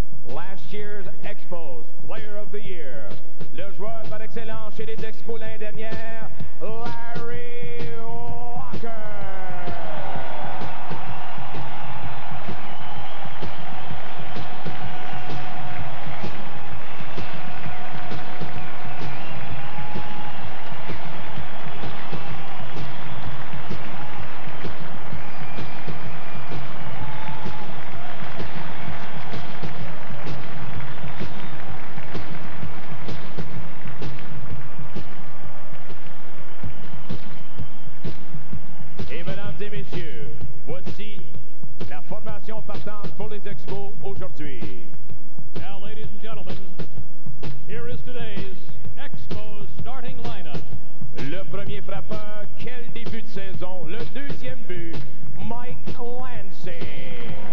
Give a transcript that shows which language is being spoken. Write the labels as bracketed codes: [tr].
[en] Last year's Expos Player of the Year. [fr] Le joueur par excellence chez les Expos l'année dernière, Larry Walker. Et mesdames et messieurs, voici la formation partante pour les Expos aujourd'hui. [en] Now, ladies and gentlemen, here is today's Expos starting lineup. [fr] Le premier frappeur, quel début de saison. Le deuxième but, Mike Lansing.